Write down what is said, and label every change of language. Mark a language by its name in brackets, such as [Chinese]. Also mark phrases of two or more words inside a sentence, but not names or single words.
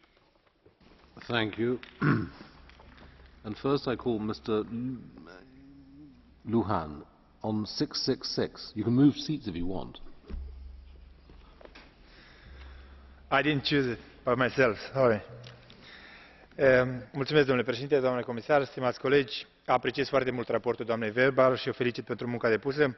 [English] Thank you. And first I call Mr. Luhan on 666. You can move seats if you want. I didn't choose it by myself, sorry. [Romanian] Mulțumesc, domnule președinte, doamnă comisar, stimați colegi. Apreciez foarte mult raportul doamnei Weber și o felicit pentru munca depusă.